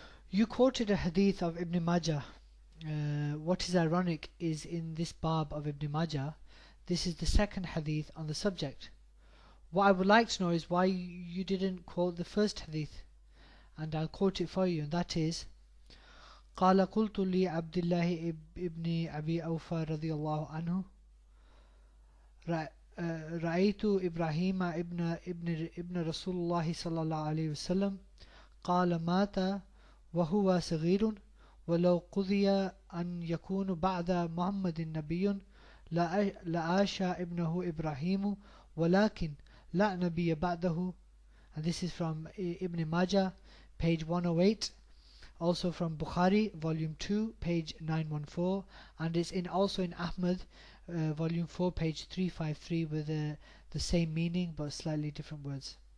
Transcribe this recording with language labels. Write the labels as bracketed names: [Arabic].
[English] You quoted a hadith of Ibn Majah. What is ironic is in this Bab of Ibn Majah, this is the second hadith on the subject. What I would like to know is why you didn't quote the first hadith, and I'll quote it for you, and that is [Arabic] قال قلت لي عبد الله ابن أبي أوفى رضي الله عنه رأيت إبراهيم ابن رسول الله صلى الله عليه وسلم قال مات وهو صغير ولو قضي أن يكون بعد محمد نبي لعاش ابنه إبراهيم ولكن لا نبي بعده. [English] And this is from Ibn Majah, page 108. Also from Bukhari, volume 2, page 914. And it's also in Ahmad, volume 4, page 353, with the same meaning but slightly different words.